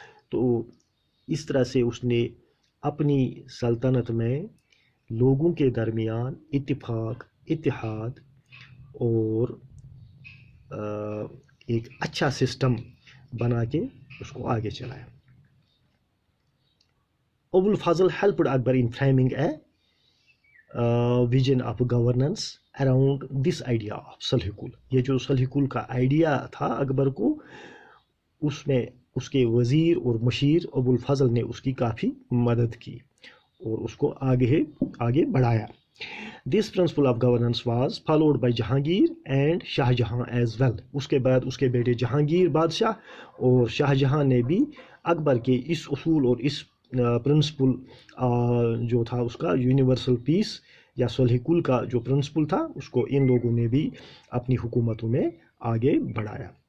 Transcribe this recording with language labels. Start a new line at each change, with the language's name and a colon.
Urdu: تو اس طرح سے اس نے اپنی سلطنت میں لوگوں کے درمیان اتفاق، اتحاد اور ایک اچھا سسٹم بنا کے اس کو آگے چلایا.
English: Abul Fazl helped Akbar in framing a vision of governance around this idea of Sulh-e-Kul.
Urdu: یہ جو صلح-ی-کل کا آئیڈیا تھا اکبر کو، اس میں اس کے وزیر اور مشیر ابو الفضل نے اس کی کافی مدد کی اور اس کو آگے بڑھایا.
English: This principle of governance was followed by Jahangir and Shah Jahan as well.
Urdu: اس کے بعد اس کے بیٹے جہانگیر بادشاہ اور شاہ جہاں نے بھی اکبر کے اس اصول اور اس پرنسپل جو تھا اس کا یونیورسل پیس یا صلح-ی-کل کا جو پرنسپل تھا، اس کو ان لوگوں نے بھی اپنی حکومتوں میں آگے بڑھایا.